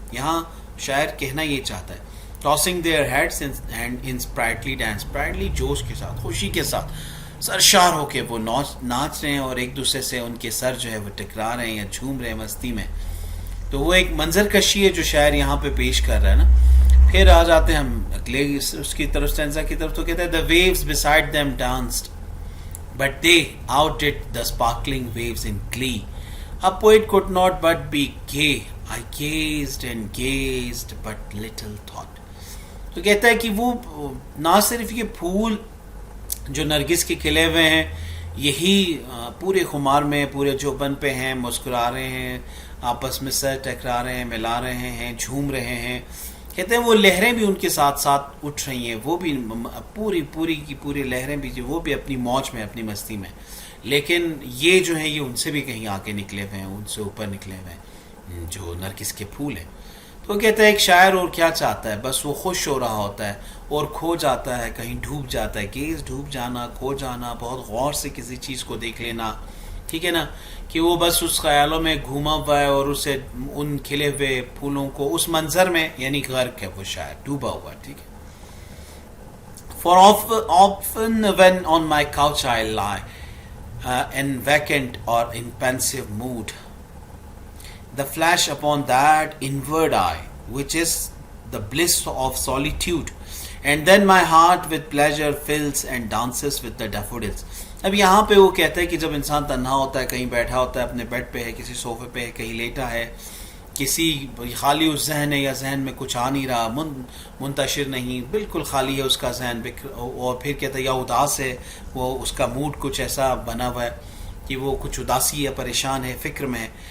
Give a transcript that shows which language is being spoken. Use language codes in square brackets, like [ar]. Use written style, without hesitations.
[ur] یہاں شاعر کہنا یہ چاہتا ہے [en] tossing their heads and in sprightly dance, [ur] اسپرائٹلی جوش کے ساتھ، خوشی کے ساتھ، سرشار ہو کے وہ ناچ رہے ہیں، اور ایک دوسرے سے ان کے سر جو ہے وہ ٹکرا رہے ہیں یا جھوم رہے ہیں مستی میں. تو وہ ایک منظر کشی ہے جو شاعر یہاں پہ پیش کر رہا ہے نا. پھر آ جاتے ہیں ہم اگلے اس کی طرف اسٹینزا کی طرف. تو کہتا ہے [en] the waves beside them danced but they outdid the sparkling waves in glee. A poet could not but be gay. I gazed and gazed but little thought. [ur] تو کہتا ہے کہ وہ نہ صرف یہ پھول جو نرگس کے کھلے ہوئے ہیں یہی پورے خمار میں، پورے جوبن پہ ہیں، مسکرا رہے ہیں، آپس میں سر ٹکرا رہے ہیں، ملا رہے ہیں، جھوم رہے ہیں. کہتے ہیں وہ لہریں بھی ان کے ساتھ ساتھ اٹھ رہی ہیں، وہ بھی پوری کی پوری لہریں بھی جو وہ بھی اپنی موج میں، اپنی مستی میں. لیکن یہ جو ہیں یہ ان سے بھی کہیں آگے نکلے ہوئے ہیں، ان سے اوپر نکلے ہوئے ہیں. جو نرگس کے پھول ہیں. تو کہتا ہے ایک شاعر اور کیا چاہتا ہے, بس وہ خوش ہو رہا ہوتا ہے اور کھو جاتا ہے, کہیں ڈوب جاتا ہے. گیز ڈوب جانا, کھو جانا, بہت غور سے کسی چیز کو دیکھ لینا, ٹھیک ہے نا, کہ وہ بس اس خیالوں میں گھوما ہوا ہے اور اسے ان کھلے ہوئے پھولوں کو اس منظر میں, یعنی غرق ہے وہ شاعر, ڈوبا ہوا ہے, ٹھیک ہے. [en] For often when on my couch I lie, in vacant or in pensive mood, the flash upon that inward eye, which is the bliss of solitude, and then my heart with pleasure fills and dances with the daffodils. [ur] اب یہاں پہ وہ کہتا ہے کہ جب انسان تنہا ہوتا ہے, کہیں بیٹھا ہوتا ہے, اپنے بیڈ پہ ہے, کسی صوفے پہ ہے, کہیں لیٹا ہے, کسی خالی اس ذہن ہے یا ذہن میں کچھ آ نہیں رہا, منتشر نہیں, بالکل خالی ہے اس کا ذہن, اور پھر کہتا ہے یا اداس ہے, وہ اس کا موڈ کچھ ایسا بنا ہوا ہے کہ وہ کچھ اداسی ہے, پریشان ہے, فکر میں ہے.